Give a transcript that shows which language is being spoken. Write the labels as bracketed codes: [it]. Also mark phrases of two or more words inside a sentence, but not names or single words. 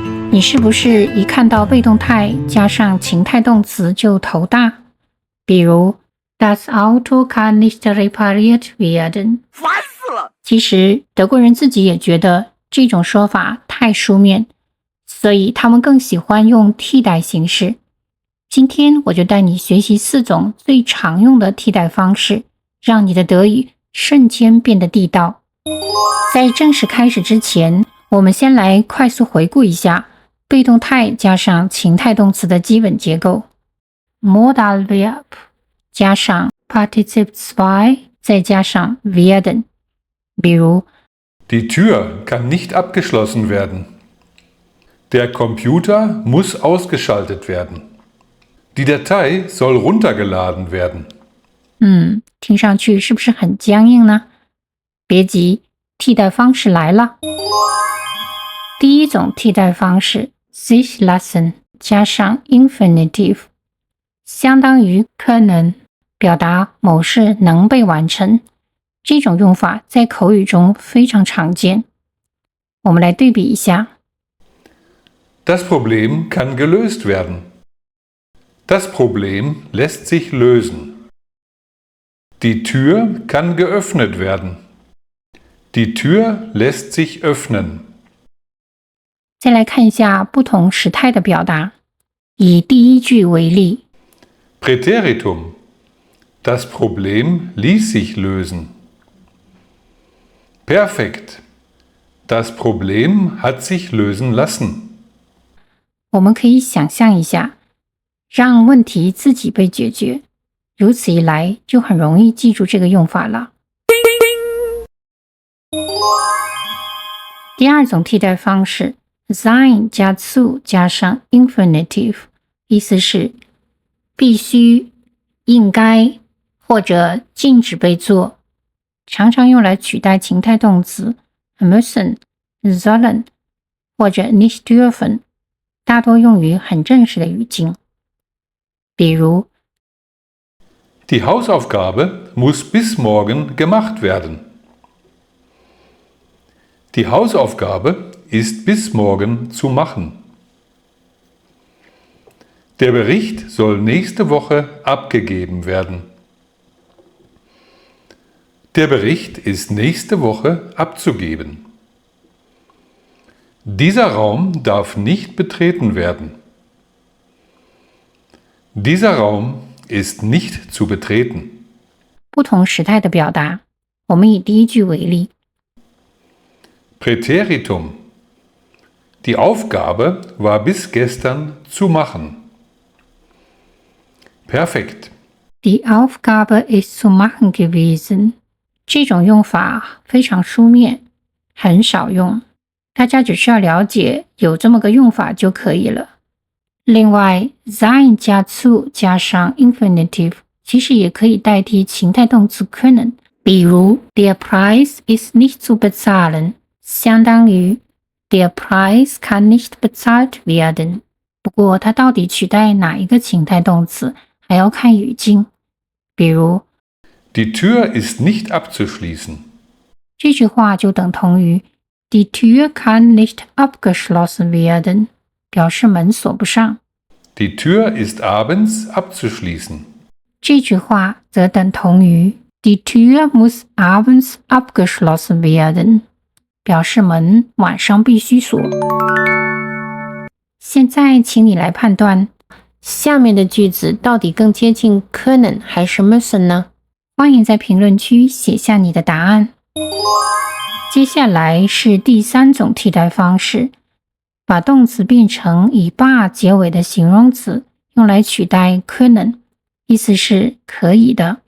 [zh] 你是不是一看到被动态加上情态动词就头大？ [de] 比如 Das Auto kann nicht repariert werden。 [zh] 烦死了！其实德国人自己也觉得这种说法太书面，所以他们更喜欢用替代形式。今天我就带你学习4种最常用的替代方式，让你的德语瞬间变得地道。在正式开始之前，我们先来快速回顾一下被动态加上情态动词的基本结构。 [de] Modalverb 加上 Partizip 2再加上 werden。 [zh] 比如 [de] Die Tür kann nicht abgeschlossen werden. Der Computer muss ausgeschaltet werden. Die Datei soll runtergeladen werden. [zh] 听上去是不是很僵硬呢？别急，替代方式来了。第一种替代方式 [de] sich lassen [zh] 加上 infinitive， 相当于können，表达某事能被完成。这种用法在口语中非常常见。我们来对比一下。 [de] Das Problem kann gelöst werden. Das Problem lässt sich lösen. Die Tür kann geöffnet werden. Die Tür lässt sich öffnen. [zh] 再来看一下不同时态的表达。以第一句为例。 [de] Präteritum. Das Problem ließ sich lösen. Perfekt. Das Problem hat sich lösen lassen. [zh] 我们可以想象一下，让问题自己被解决，如此一来就很容易记住这个用法了。第二种替代方式 sein 加 zu 加上 infinitive， 意思是必须、应该或者禁止被做，常常用来取代情态动词 [de] müssen, sollen [zh] 或者 [de] nicht dürfen， [zh] 大多用于很正式的语境。比如 [de] Die Hausaufgabe muss bis morgen gemacht werden. Die Hausaufgabe ist bis morgen zu machen. Der Bericht soll nächste Woche abgegeben werden. Der Bericht ist nächste Woche abzugeben. Dieser Raum darf nicht betreten werden. Dieser Raum ist nicht zu betreten. [zh] 不同时态的表达，我们以第一句为例。 [de] Präteritum. Die Aufgabe war bis gestern zu machen. Perfekt. Die Aufgabe ist zu machen gewesen。 [zh] 这种用法非常书面，很少用，大家只需要了解有这么个用法就可以了。另外 sein 加 zu 加上 infinitive 其实也可以代替情态动词 können， 比如 [de] Der Preis ist nicht zu bezahlen [zh] 相当于 [de] Der Preis kann nicht bezahlt werden。 [zh] 不过它到底取代哪一个情态动词还要看语境，比如 [de] Die Tür ist nicht abzuschließen. [zh] 这句话就等同于 [de] Die Tür kann nicht abgeschlossen werden， [zh] 表示门锁不上。 [de] Die Tür ist abends abzuschließen. [zh] 这句话则等同于 [de] Die Tür muss abends abgeschlossen werden， [zh] 表示门晚上必须锁。现在请你来判断，下面的句子到底更接近 können 还是 müssen 呢？欢迎在评论区写下你的答案。接下来是第3种替代方式，把动词变成以 bar 结尾的形容词，用来取代 können， 意思是可以的。